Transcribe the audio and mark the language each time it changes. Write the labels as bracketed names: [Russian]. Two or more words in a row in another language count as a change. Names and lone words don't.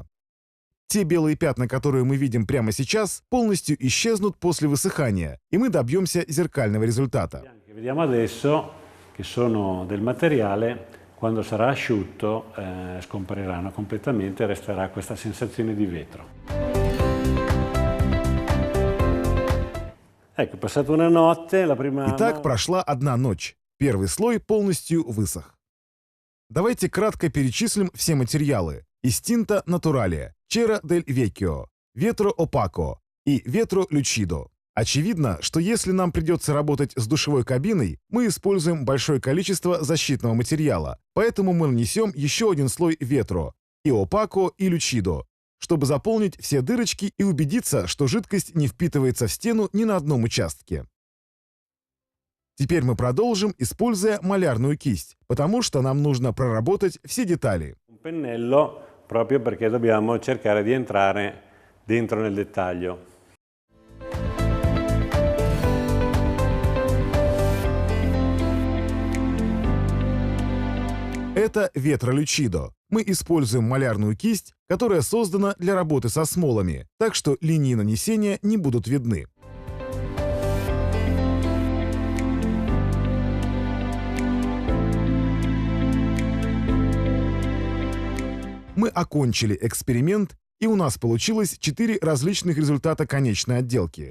[Russian] Те белые пятна, которые мы видим прямо сейчас, полностью исчезнут после высыхания, и мы добьемся зеркального результата. [Italian] Quando sarà asciutto scompariranno completamente e resterà questa sensazione di vetro. Ecco, passata una notte, la prima... [Russian] Итак, прошла одна ночь. Первый слой полностью высох. Давайте кратко перечислим все материалы. Istinta Naturale, Cera del Vecchio, Vetro Opaco и Vetro Lucido. Очевидно, что если нам придется работать с душевой кабиной, мы используем большое количество защитного материала, поэтому мы нанесем еще один слой ветро, и опако, и лючидо, чтобы заполнить все дырочки и убедиться, что жидкость не впитывается в стену ни на одном участке. Теперь мы продолжим, используя малярную кисть, потому что нам нужно проработать все детали. [Italian] Pennello proprio perché dobbiamo cercare di entrare dentro nel dettaglio. [Russian] Это Vetro Lucido. Мы используем малярную кисть, которая создана для работы со смолами, так что линии нанесения не будут видны. Мы окончили эксперимент, и у нас получилось 4 различных результата конечной отделки.